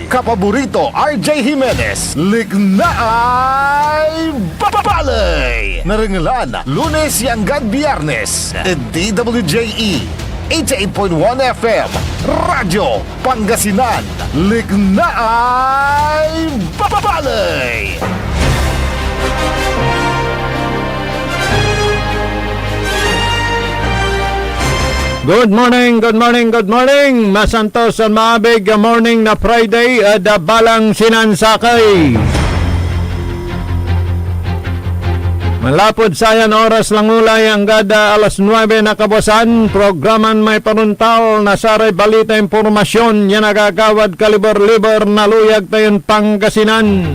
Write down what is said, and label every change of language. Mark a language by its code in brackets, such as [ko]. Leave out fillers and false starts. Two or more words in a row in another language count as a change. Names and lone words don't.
[pag] Kapaborito, RJ Jimenez. Liknaay babalay! Naringalan, Lunes hanggang Biyernes, DWJE 88.1 FM, Radyo Pangasinan, Liknaay Babalay! [en] Good morning, good morning, good morning. [pag] Masantos at maabig morning na Friday at balang sinansakay. Malapod sayan oras lang ulay hanggang alas 9 na kabasan. Programan may panuntal na saray balita impormasyon yan nagagawad kaliber-liber na luyag tayon Pangasinan.